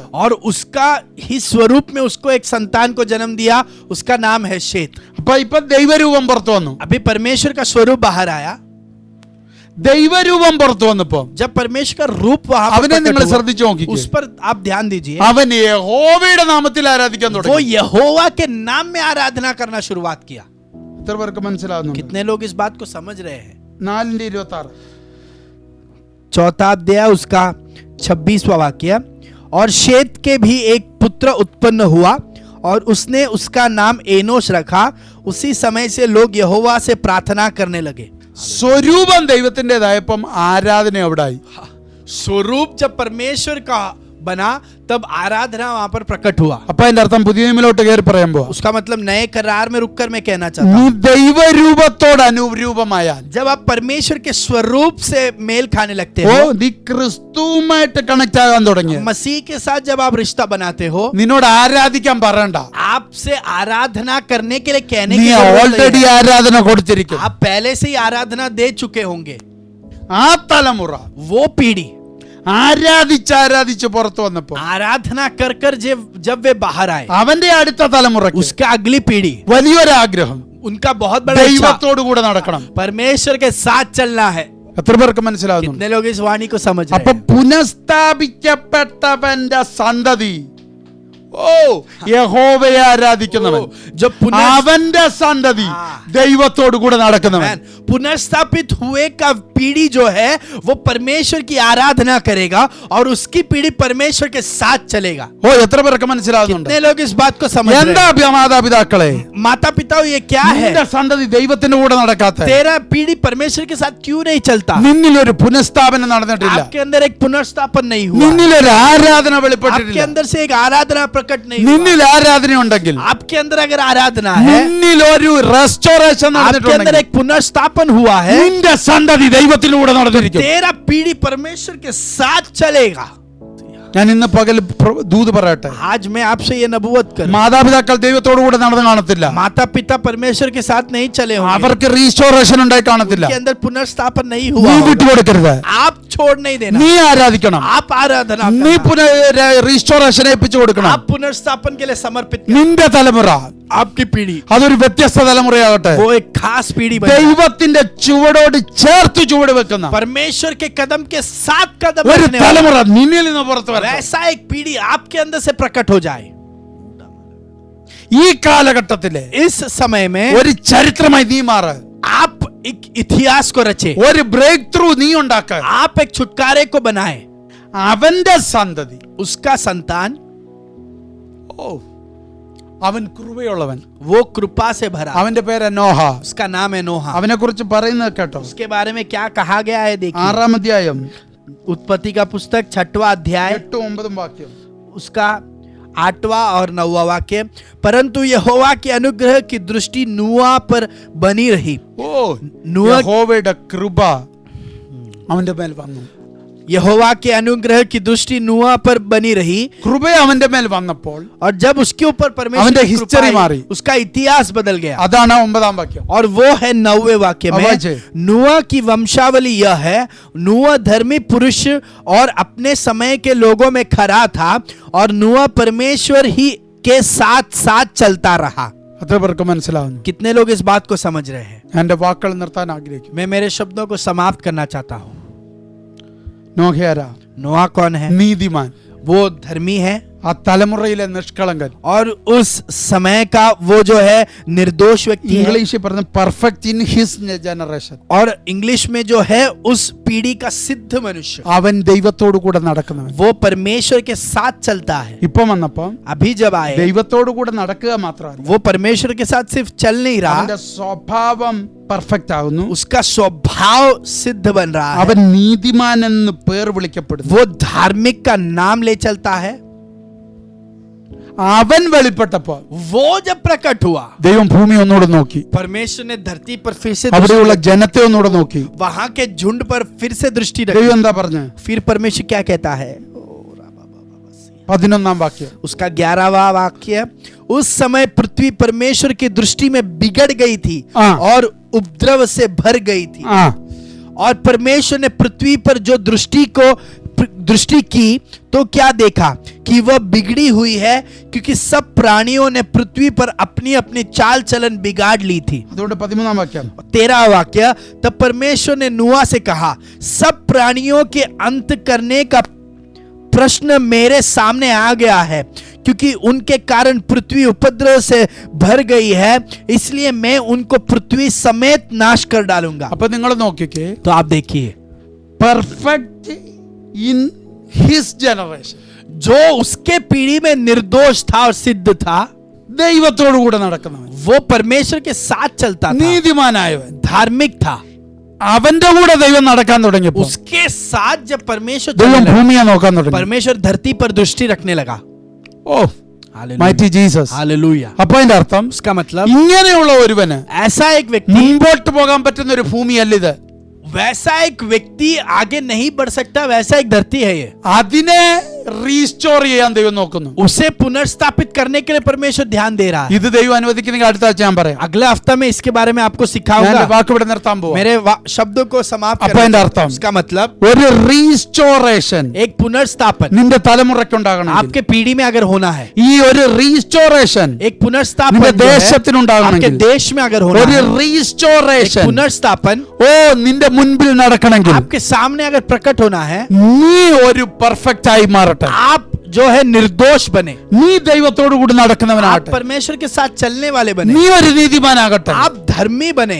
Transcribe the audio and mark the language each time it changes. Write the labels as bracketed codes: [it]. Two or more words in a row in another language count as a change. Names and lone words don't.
[hi] और उसका ही स्वरूप में उसको एक संतान को जन्म दिया, उसका नाम है शेत. [ml] ഇപ്പൊ ദൈവരൂപം പുറത്തു വന്നു. [hi] अभी परमेश्वर का स्वरूप बाहर आया. [ml] ദൈവരൂപം പുറത്തു വന്നപ്പോ [hi] जब परमेश्वर का रूप वहां पर [ml] അവനെ [hi] प्रकट [ml] നിങ്ങൾ [hi] हुआ, [ml] ശ്രദ്ധിച്ചു നോക്കിക്കേ. [hi] उस पर आप ध्यान दीजिए. [ml] അവൻ യഹോവയുടെ നാമത്തിൽ ആരാധിക്കാൻ [hi] वो [ml] തുടങ്ങി. [hi] यहोवा के नाम में आराधना करना शुरुआत किया. [ml] എത്ര പേർക്ക് മനസ്സിലാകുന്നു? [hi] कितने लोग इस बात को समझ रहे हैं? 4:26 चौथा अध्याय उसका 26वां वाक्य. और शेत के भी एक पुत्र उत्पन्न हुआ और उसने उसका नाम एनोश रखा. उसी समय से लोग यहोवा से प्रार्थना करने लगे. [ml] സ്വരൂപം ദൈവത്തിൻ്റെതായപ്പം ആരാധന അവിടെ ആയി. [hi] स्वरूप जब परमेश्वर का बना, तब आराधना वहां पर प्रकट हुआ. [ml] അപ്പൊ അതിന്റെ അർത്ഥം പുതിയ നിയമത്തിലോട്ട് കയറി പറയാൻ പോവാ. [hi] उसका मतलब नए करार में रुककर मैं कहना चाहता [ml] നീ [hi] हूं, [ml] ദൈവരൂപത്തോട് അനുരൂപമായാൽ, [hi] जब आप परमेश्वर के स्वरूप से मेल खाने लगते [ml] ഓ [hi] हो, [ml] നീ ക്രിസ്തുവുമായിട്ട് കണക്ട് ആകാൻ തുടങ്ങി. [hi] मसीह के साथ जब आप रिश्ता बनाते हो, [ml] നിന്നോട് ആരാധിക്കാൻ പറയണ്ട, [hi] आपसे आराधना करने के लिए कहने [ml] നീ [hi] की जरूरत नहीं [ml] ഓൾറെഡി [hi] है. [ml] ആരാധന കൊടുത്തിരിക്കും. [hi] आप पहले से ही आराधना दे चुके होंगे. [ml] ആ തലമുറ [hi] वो पीढ़ी [ml] ആരാധിച്ച് പുറത്തു വന്നപ്പോ [hi] आराधना कर कर जब वे बाहर आए, [ml] അവന്റെ അടുത്ത തലമുറയ്ക്ക് [hi] उसका अगली पीढ़ी, [ml] വലിയൊരു ആഗ്രഹം, [hi] उनका बहुत बड़ा इच्छा [ml] ദൈവത്തോടു കൂടെ നടക്കണം. [hi] परमेश्वर के साथ चलना है. [ml] എത്ര പേർക്ക് മനസ്സിലാകുന്നു? [hi] कितने लोग इस वाणी को समझ [ml] അപ്പൊ [hi] रहे हैं? [ml] പുനഃസ്ഥാപിക്കപ്പെട്ടവന്റെ സന്തതി, യഹോവയെ ആരാധിക്കുന്നവൻ, [hi] जो [ml] അവന്റെ സന്തതി ദൈവത്തോടു കൂടെ നടക്കുന്നവൻ. [hi] पुनर्स्थापित हुए का पीढ़ी जो है, वो परमेश्वर की आराधना करेगा और उसकी पीढ़ी परमेश्वर के साथ चलेगा. [ml] എത്ര പേർക്ക് മനസ്സിലാകുന്നുണ്ട്? [hi] कितने लोग इस बात को समझ रहे [ml] എന്താ [hi] हैं? [ml] മാതാപിതാക്കളെ, [hi] माता पिता, ये क्या है? [ml] നിന്റെ സന്തതി ദൈവത്തിന്റെ കൂടെ നടക്കാത്ത, [hi] तेरा पीढ़ी परमेश्वर के साथ क्यों नहीं चलता? [ml] നിന്നിൽ ഒരു പുനഃസ്ഥാപനം നടന്നിട്ടില്ല, [hi] आपके अंदर एक पुनर्स्थापन नहीं हुआ, [ml] നിന്നിൽ ഒരു ആരാധന [hi] आपके [ml] വെളിപ്പെട്ടിട്ടില്ല. [hi] अंदर से एक आराधना प्रकट नहीं हुआ. [ml] നിന്നിൽ ആരാധന ഉണ്ടെങ്കിൽ, [hi] आपके अंदर अगर आराधना है, [ml] നിന്നിൽ ഒരു റെസ്റ്റോറേഷൻ [hi] आपके अंदर [ml] നടന്നിട്ടുണ്ടെങ്കിൽ, [hi] एक पुनर्स्थापन हुआ है, [ml] നിന്റെ സന്തതി ദൈവത്തിലൂടെ നടന്നിരിക്കും. [hi] तेरा पीढ़ी परमेश्वर के साथ चलेगा. [ml] ഞാൻ ഇന്ന് പകൽ ദൂത് പറയട്ടെ, [hi] आज मैं आपसे ये नबूवत कर, [ml] മാതാപിതാക്കൾ ദൈവത്തോടു കൂടെ നടന്ന് കാണത്തില്ല, [hi] माता पिता परमेश्वर के साथ नहीं चले होंगे, [ml] അവർക്ക് റീസ്റ്റോറേഷൻ ഉണ്ടായി കാണത്തില്ല. [hi] के अंदर पुनर्स्थापन नहीं [ml] നീ [hi] हुआ होगा. [ml] വിട്ടുകൊടുക്കരുത്, [hi] आप छोड़ नहीं देना, [ml] നീ ആരാധിക്കണം, [hi] आप आराधना [ml] നീ [hi] करना, [ml] റീസ്റ്റോറേഷൻ ഏൽപ്പിച്ചു കൊടുക്കണം. [hi] आप पुनर्स्थापन के लिए समर्पित करना. [ml] നിന്റെ തലമുറ [hi] आपकी पीढ़ी [ml] അതൊരു വ്യത്യസ്ത തലമുറയാകട്ടെ, [hi] वो एक खास पीढ़ी बने, [ml] ദൈവത്തിന്റെ ചുവടോട് ചേർത്ത് ചുവട് വെക്കുന്ന [hi] परमेश्वर के कदम के साथ कदम [ml] ഒരു [hi] रखने वाला, [ml] തലമുറ നിന്നിൽ നിന്ന് പുറത്തു വരണം. [hi] वैसा एक पीढ़ी आपके अंदर से प्रकट हो जाए. [ml] ഈ കാലഘട്ടത്തിലെ [hi] इस समय में [ml] ഒരു ചരിത്രമായി നീ മാറ്, [hi] आप एक इतिहास को रचे, [ml] ഒരു ബ്രേക്ക് ത്രൂ നീ ഉണ്ടാക്ക. [hi] आप एक छुटकारे को बनाए. [ml] അവന്റെ സന്തതി, [hi] उसका संतान, [ml] അവൻ കൃപയുള്ളവൻ, [hi] वो कृपा से भरा, [ml] അവന്റെ പേര് നോഹ. [hi] उसका नाम है नोहा. [ml] അവനെ कुറിച്ച് പറയുന്നത് കേട്ടോ, [hi] उसके बारे में क्या कहा गया है देखिए. [ml] 6-ാം അധ്യായം [hi] उत्पत्ति का पुस्तक 6वां अध्याय [ml] 8-9 വാക്യം. [hi] उसका 8वां और 9वां वाक्य. परंतु यहोवा के अनुग्रह की दृष्टि नूह पर बनी रही. [ml] യഹോവയുടെ കൃപ അവന്റെ മേൽ വന്നു. [hi] यहोवा के अनुग्रह की दृष्टि नूह पर बनी रही. [ml] കൃപ അവന്റെ മേൽ വന്നപ്പോൾ [hi] और जब उसके ऊपर परमेश्वर [ml] അവന്റെ [hi] की कृपा [ml] history [hi] आई, [ml] मारी. [hi] उसका इतिहास बदल गया. [ml] അതാണ് 9-ാം വാക്യം. [hi] और वो है 9वें वाक्य में, आवाज है। नूह की वंशावली यह है, नूह धर्मी पुरुष और अपने समय के लोगों में खरा था और नूह परमेश्वर ही के साथ साथ चलता रहा. [ml] അത്ര പേർക്ക് മനസ്സിലാവുന്നു? [hi] कितने लोग इस बात को समझ रहे हैं? [ml] എന്റെ വാക്കുകൾ നിർത്താൻ ആഗ്രഹിക്കുന്നു. [hi] मैं मेरे शब्दों को समाप्त करना चाहता हूं. [ml] നോഹയാരാ? [hi] नोहा कौन है? [ml] നീതിമാൻ. [hi] वो धर्मी है. [ml] ആ തലമുറയിലെ നിഷ്കളങ്കൻ. [hi] और उस समय का वो जो है निर्दोष व्यक्ति है, [ml] ഇംഗ്ലീഷിൽ പറഞ്ഞ [en] perfect in his generation. [hi] और इंग्लिश में जो है उस पीढ़ी का सिद्ध मनुष्य, [ml] അവൻ ദൈവത്തോടു കൂടെ നടക്കുന്നവൻ. [hi] वो परमेश्वर के साथ चलता है. [ml] ഇപ്പം വന്നപ്പം [hi] अभी जब आए, [ml] ദൈവത്തോടു കൂടെ നടക്കുക മാത്രമല്ല, [hi] वो परमेश्वर के साथ सिर्फ चल नहीं रहा, [ml] അവന്റെ സ്വഭാവം പെർഫെക്റ്റ് ആകുന്നു. [hi] उसका स्वभाव सिद्ध बन रहा है. [ml] അവൻ നീതിമാൻ എന്ന് പേർ വിളിക്കപ്പെടുന്നു. [hi] वो धार्मिक का नाम ले चलता है. [ml] അവൻ വെളിപ്പെട്ടപ്പോ [hi] वो जब प्रकट हुआ, [ml] ദൈവം ഭൂമി ഒന്നുകൂടെ നോക്കി, [hi] परमेश्वर ने धरती पर फिर से [ml] അവിടെയുള്ള ജനത്തെ ഒന്നുകൂടെ നോക്കി. [hi] वहां के झुंड पर फिर से दृष्टि [ml] ദൈവം [hi] रखी. [ml] എന്താ പറഞ്ഞ? [hi] फिर परमेश्वर क्या कहता है? [ml] 11ാം വാക്യം. [hi] उसका 11वां वाक्य, उस समय पृथ्वी परमेश्वर की दृष्टि में बिगड़ गई थी और उपद्रव से भर गई थी. [ml] ആ [hi] और परमेश्वर ने पृथ्वी पर जो दृष्टि की तो क्या देखा कि वह बिगड़ी हुई है, क्योंकि सब प्राणियों ने पृथ्वी पर अपनी अपनी चाल चलन बिगाड़ ली थी. [ml] അതുകൊണ്ട് 13ാം വാക്യം. [hi] 13वां वाक्य, तब परमेश्वर ने नूह से कहा, सब प्राणियों के अंत करने का प्रश्न मेरे सामने आ गया है, क्योंकि उनके कारण पृथ्वी उपद्रव से भर गई है, इसलिए मैं उनको पृथ्वी समेत नाश कर डालूंगा. [ml] അപ്പൊ നിങ്ങൾ നോക്കിക്കേ, [hi] तो आप देखिए, [en] perfect in his generation, [hi] जो उसके पीढ़ी में निर्दोष था और सिद्ध था, [ml] ദൈവത്തോടു കൂടെ നടക്കുന്നവൻ, [hi] वो परमेश्वर के साथ चलता था, [ml] നീതിമാനായവൻ, [hi] धार्मिक था. [ml] അവന്റെ കൂടെ ദൈവം നടക്കാൻ തുടങ്ങിയപ്പോൾ [hi] उसके साथ जब परमेश्वर [ml] ദൈവം [hi] चलने लगा, [ml] ഭൂമിയെ നോക്കാൻ തുടങ്ങി. [hi] परमेश्वर धरती पर दृष्टि रखने लगा. [en] O mighty Jesus. [hi] हालेलुया. [ml] അപ്പൊ അതിന്റെ അർത്ഥം [hi] उसका मतलब, [ml] ഇങ്ങനെയുള്ള ഒരുവന് [hi] ऐसा एक व्यक्ति, [ml] മുമ്പോട്ട് പോകാൻ പറ്റുന്ന ഒരു ഭൂമിയല്ല ഇത്. [hi] वैसा एक व्यक्ति आगे नहीं बढ़ सकता, वैसा एक धरती है ये. [ml] അതിനെ റീസ്റ്റോർ ചെയ്യാൻ ദൈവം നോക്കുന്നു. [hi] उसे पुनर्स्थापित करने के लिए परमेश्वर ध्यान दे रहा है. [ml] ഇത് ദൈവം അനുവദിക്കുന്നെങ്കിൽ അടുത്ത ആഴ്ച ഞാൻ പറയാം. [hi] अगले हफ्ता में इसके बारे में आपको [ml] ഞാൻ [hi] सिखाऊंगा. [ml] വാക്ക് ഇവിടെ നിർത്താൻ പോവാ. [hi] मेरे शब्दों को समाप्त [ml] അപ്പൊ അതിന്റെ [hi] करने. [ml] അർത്ഥം [hi] उसका मतलब, [ml] ഒരു റീസ്റ്റോറേഷൻ [hi] एक पुनर्स्थापन [ml] നിന്റെ തലമുറയ്ക്കുണ്ടാകണം. [hi] आपके पीढ़ी में अगर होना है, [ml] ഈ ഒരു റീസ്റ്റോറേഷൻ [hi] एक पुनर्स्थापन [ml] നിന്റെ [hi] जो है, [ml] ദേശത്തിനുണ്ടാകണമെങ്കിൽ, [hi] आपके देश में अगर होना [ml] ഒരു [hi] है, एक [ml] റീസ്റ്റോറേഷൻ [hi] पुनर्स्थापन [ml] ഓ നിന്റെ മുൻപിൽ നടക്കണമെങ്കിൽ [hi] आपके सामने अगर प्रकट होना है, [ml] നീ ഒരു പെർഫെക്റ്റ് ആയി മാറട്ടെ. [hi] आप जो है निर्दोष बने, [ml] നീ ദൈവത്തോടു കൂടി [hi] आप [ml] നടക്കുന്നവനാകട്ടെ. [hi] परमेश्वर के साथ चलने वाले बने, [ml] നീ ഒരു നീതിമാനാകട്ടെ. [hi] आप धर्मी बने.